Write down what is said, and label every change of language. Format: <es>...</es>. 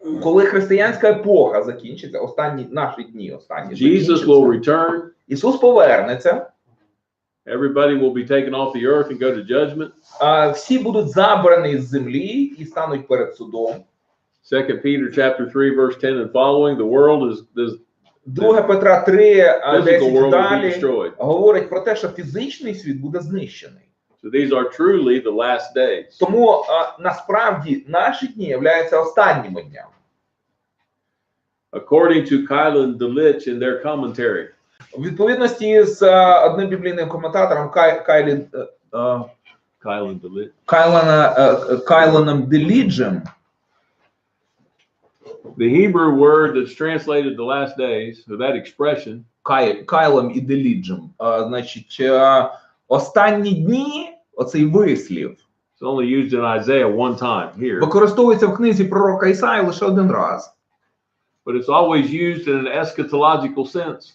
<uk>Коли християнська епоха закінчиться, останні наші дні, останні</uk> <en>Jesus will</en> <uk>закінчаться,</uk> <en>return.</en> <uk>Ісус повернеться,</uk> <en>Everybody will be taken off the earth and go to judgment.</en> <uk>всі будуть забрані з землі і стануть перед судом.</uk> <en>2 Peter chapter 3 verse 10 and following, the world is</en> <uk>2 Петра 3,</uk> <en>physical</en> <uk>10</uk> <en>world will be</en> <uk>далі</uk> <en>destroyed.</en> <uk>говорить про те, що фізичний світ буде знищений.</uk> <en>So these are truly the last days.</en> <uk>Тому насправді наші дні являються останніми днями.</uk> <en>According to Kylan Delitzsch in their commentary,</en> <uk>У відповідності з одним біблійним коментатором</uk> <en>Kylan Delitzsch,</en> <uk>Кайланом Деліджем,</uk> <en>the Hebrew word that's translated the last days, or that expression,</en> <uk>Кайлом і Деліджем, значить, останні дні, оцей вислів,</uk> <en>it's only used in Isaiah one time here,</en> <uk>використовується в книзі пророка Ісаї лише один раз.</uk> <en>but it's always used in an eschatological sense.</en>